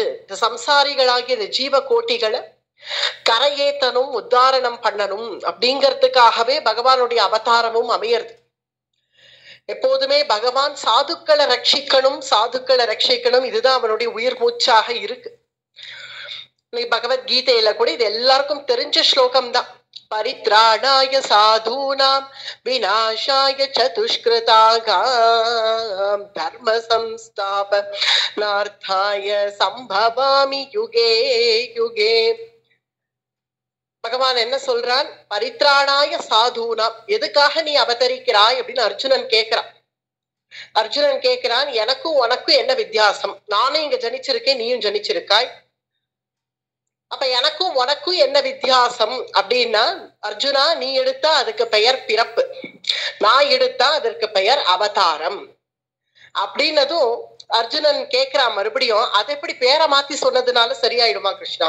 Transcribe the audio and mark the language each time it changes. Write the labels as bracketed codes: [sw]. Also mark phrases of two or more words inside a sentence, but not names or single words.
[ta] இந்த சம்சாரிகளாகிய இந்த ஜீவ கோட்டிகளை கரையேத்தனும் உத்தாரணம் பண்ணணும் அப்படிங்கிறதுக்காகவே பகவானுடைய அவதாரமும் அமையிறது. எப்போதுமே பகவான் சாதுக்களை ரட்சிக்கணும், சாதுக்களை ரட்சிக்கணும், இதுதான் அவனுடைய உயிர் மூச்சாக இருக்கு. பகவத்கீதையில கூட இது எல்லாருக்கும் தெரிஞ்ச ஸ்லோகம் தான். [sa] परित्राणाय साधूनां विनाशाय चदुष्कृताम् धर्म संस्थापनार्थाय सम्भवामि युगे युगे. [ta] பகவான் என்ன சொல்றான்? [sa] परित्राणाय साधूनाम्, [ta] எதுக்காக நீ அவதரிக்கிறாய் அப்படின்னு அர்ஜுனன் கேட்கிறான். அர்ஜுனன் கேட்கிறான், எனக்கும் உனக்கும் என்ன வித்தியாசம்? நானும் இங்க ஜனிச்சிருக்கேன், நீயும் ஜனிச்சிருக்காய். அப்ப எனக்கும் உனக்கும் என்ன வித்தியாசம் அப்படின்னா, அர்ஜுனா நீ எடுத்தா அதுக்கு பெயர் பிறப்பு, நான் எடுத்தா அதற்கு பெயர் அவதாரம் அப்படின்னதும் அர்ஜுனன் கேட்கிறான் மறுபடியும், அதை எப்படி பேரை மாத்தி சொன்னதுனால சரியாயிடுமா கிருஷ்ணா?